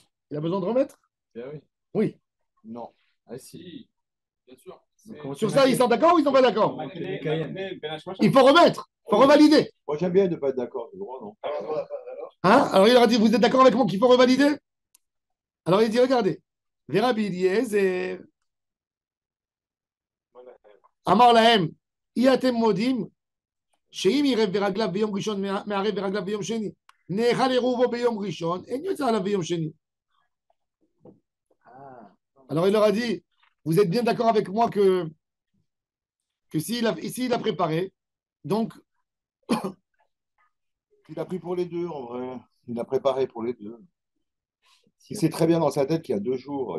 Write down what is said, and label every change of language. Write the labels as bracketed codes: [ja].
[fr] Il a besoin de remettre? Bien oui. Oui. Non. Ah si, bien sûr. Sur ça, ils sont d'accord ou ils sont pas d'accord? Ben Il faut remettre, il faut revalider. Moi, j'aime bien de ne pas être d'accord. C'est le droit, non? Hein? Alors il leur a dit, vous êtes d'accord avec moi qu'il faut revalider? Alors il dit, regardez, [he] Rabbi Eliezer, Amar Lahem, Iatem Modim, שאם ירב ברגליו ביום ראשון מערב ברגליו ביום שני, נאכל עירובו ביום ראשון, אין יוצא עליו ביום שני. [fr] Alors il leur a dit, vous êtes bien d'accord avec moi que s'il a préparé, donc Il a pris pour les deux, en vrai. Il a préparé pour les deux. Il sait très bien dans sa tête qu'il y a 2 jours.